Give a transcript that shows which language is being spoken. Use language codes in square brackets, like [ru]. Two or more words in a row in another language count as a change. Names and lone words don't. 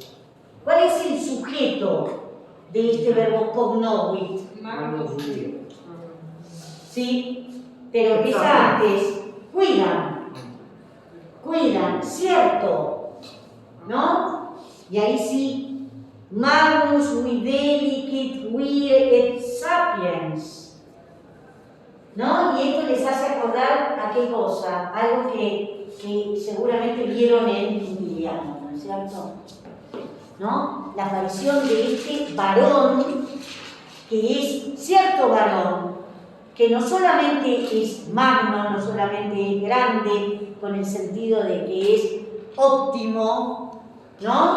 [es] ¿Cuál es el sujeto de este verbo cognovit? Sí, pero empieza antes. Cuidan, cierto, ¿no? Y ahí sí, [la] Magnus videlicit vir et sapiens, ¿no? [es] Y esto les hace acordar a qué cosa, algo que seguramente vieron en Liliano, ¿no es cierto? ¿No? La aparición de este varón, que es cierto varón, que no solamente es magno, no solamente es grande, con el sentido de que es óptimo, ¿no?